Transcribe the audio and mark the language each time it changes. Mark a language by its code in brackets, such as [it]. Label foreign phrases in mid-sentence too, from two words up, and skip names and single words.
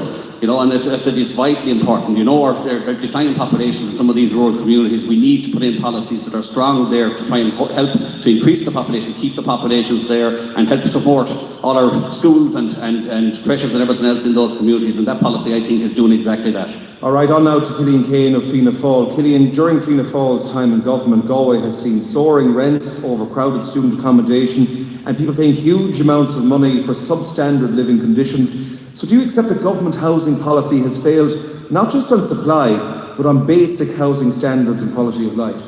[en] And as I said, it's vitally important. Our declining populations in some of these rural communities, we need to put in policies that are strong there to try and help to increase the population, keep the populations there, and help support all our schools and creches and everything else in those communities. And that policy, I think, is doing exactly that. All right, on now to Cillian Kane of Fianna Fáil. Cillian, during Fianna Fáil's time in government, Galway has seen soaring rents, overcrowded student accommodation, and people paying huge amounts of money for substandard living conditions. So do you accept that government housing policy has failed not just on supply, but on basic housing standards and quality of life?